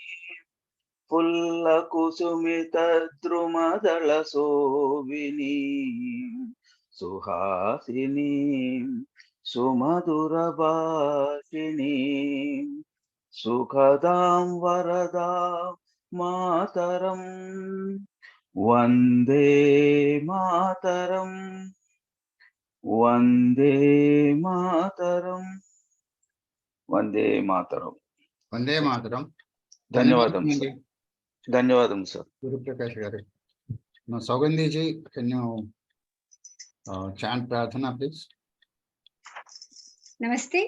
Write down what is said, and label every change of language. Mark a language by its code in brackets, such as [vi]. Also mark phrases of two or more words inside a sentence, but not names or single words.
[bn] ফুল্লকুসুমিত দ্রুমদল শোভিনী সুহাসিনী সুমধুরভাষিণী সুখদাং বরদাং মাতরম্ বন্দে মাতরম্ বন্দে মাতরম্ বন্দে মাতরম্ Vande Mataram Vande Mataram বন্দে মাতরম্. [te] Dhanyavadam sir. Dhanyavadam sir. Guru Prakash garu. [en] Now, Saugandhi ji, can you chant Prarthana, please? Namaste.